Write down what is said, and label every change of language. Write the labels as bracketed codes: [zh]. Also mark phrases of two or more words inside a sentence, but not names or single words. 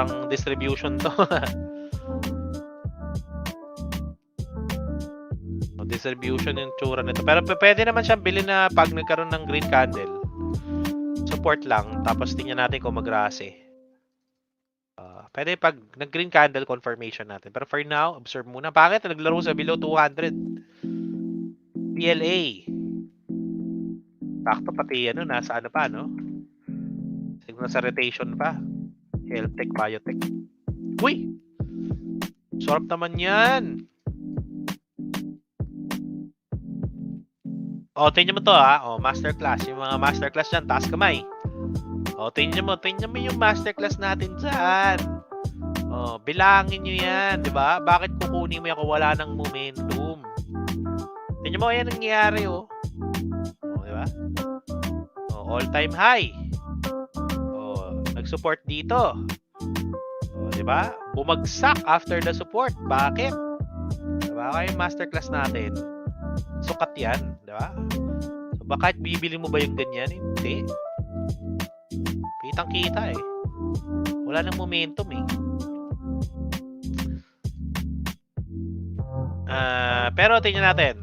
[tl] Parang distribution to. Distribution yung tsura nito. Pero pwede naman siyang bilhin na pag nagkaroon ng [en] green candle. [tl] Support lang. Tapos tingnan natin kung mag-rase. Pwede pag nag- [en] green candle, [tl] confirmation natin. Pero [en] for now, [tl] observe muna. Bakit? Naglaro sa below 200. PLA. Sakto pati ano, nasa ano pa, no? Siguro sa rotation pa. [en] Health tech, biotech. [tl] Uy! Sarap naman yan! O, tingnan mo to ha. O, masterclass. Yung mga masterclass dyan, taas kamay. O, tingnan mo yung masterclass natin dyan. O, bilangin nyo yan, di ba? Bakit kukunin mo yan kung wala ng momentum? Tingnan mo, ayan ang nangyayari, o. O, di ba? O, [en] all-time high. [tl] O, nag-support dito. O, di ba? Bumagsak [en] after the support. [tl] Bakit? Di ba? Kaya yung masterclass natin, sukat yan, di ba? So, baka bibili mo ba yung ganyan? Hindi. Kitang-kita eh. Wala nang momentum eh. Pero tingnan natin.